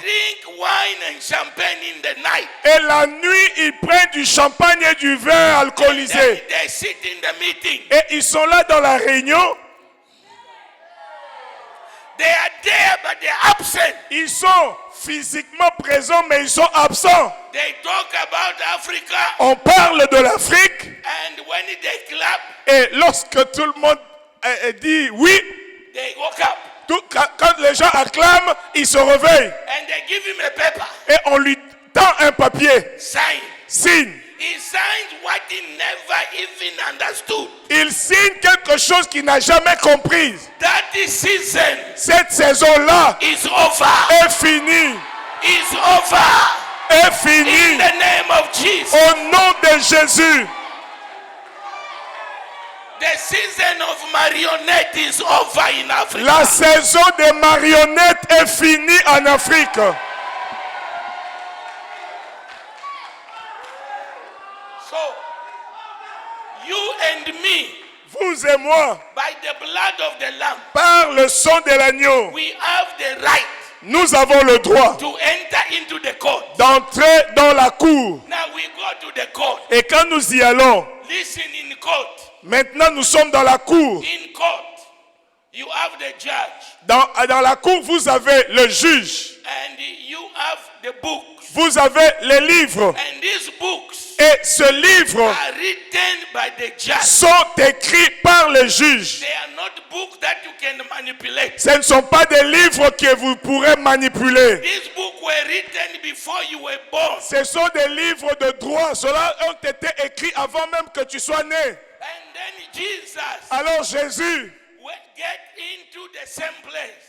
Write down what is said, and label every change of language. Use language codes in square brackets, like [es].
[en] they drink wine and champagne in the night. [fr] Et la nuit, ils prennent du champagne et du vin alcoolisé. [en] Then they sit in the meeting. [fr] Et ils sont là dans la réunion. [en] They are there, but they're absent. [fr] Ils sont physiquement présents, mais ils sont absents. [en] They talk about Africa, [fr] On parle de l'Afrique. [en] and when they clap, [fr] Et lorsque tout le monde dit oui, [en] they woke up. [fr] quand les gens acclament, il se réveille. [en] And they give him a paper. [fr] Et on lui tend un papier. [en] Sign. [fr] Signe. [en] He signs what he never even understood. [fr] Il signe quelque chose qu'il n'a jamais compris. [en] That season [fr] Cette saison-là [en] is over. [fr] est finie. [en] Is over. [fr] Est [en] In [fr] finie. [en] the name of Jesus. [fr] Au nom de Jésus. [en] The season of marionette is over in Africa. [fr] La saison des marionnettes est finie en Afrique. [en] So, you and me, [fr] Vous et moi, [en] by the blood of the Lamb, [fr] par le sang de l'agneau, [en] we have the right [fr] nous avons le droit [en] to enter into the court. [fr] d'entrer dans la cour. [en] Now we go to the court. [fr] Et quand nous y allons, [en] Listen, in court. [fr] maintenant nous sommes dans la cour. [en] In court, you have the judge [fr] Dans la cour, vous avez le juge. [en] and you have the books. [fr] Vous avez les livres. [en] And these books [fr] Et ce livre [en] are written by the judge. [fr] sont écrits par le juge. [en] They are not books that you can manipulate. [fr] Ce ne sont pas des livres que vous pourrez manipuler. [en] These books were written before you were born. [fr] Ce sont des livres de droit. Cela ont été écrits avant même que tu sois né. [en] And then Jesus [fr] Alors Jésus [en] will get into the same place